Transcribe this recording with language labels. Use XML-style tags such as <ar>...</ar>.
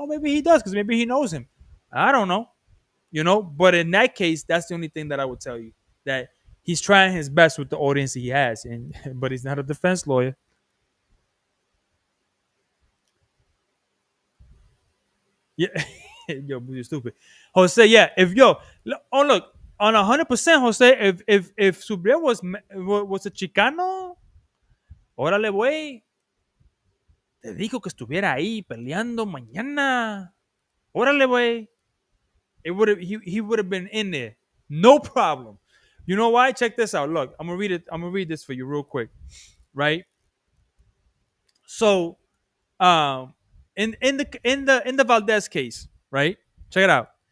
<en>Or maybe he does, because maybe he knows him. I don't know. But in that case, that's the only thing that I would tell you, that he's trying his best with the audience he has, and but he's not a defense lawyer. Yeah, yo, you're stupid, Jose. Yeah, if yo, oh look, on 100%, Jose. If Subriel was a Chicano,</en> <es>órale, güey, te dijo que estuviera ahí peleando mañana. Órale, güey.</es> <en>He would have been in there, no problem. You know why? Check this out. Look, I'm gonna read it. I'm gonna read this for you real quick, right? So, um, in the Valdez case, right? Check it out.</en>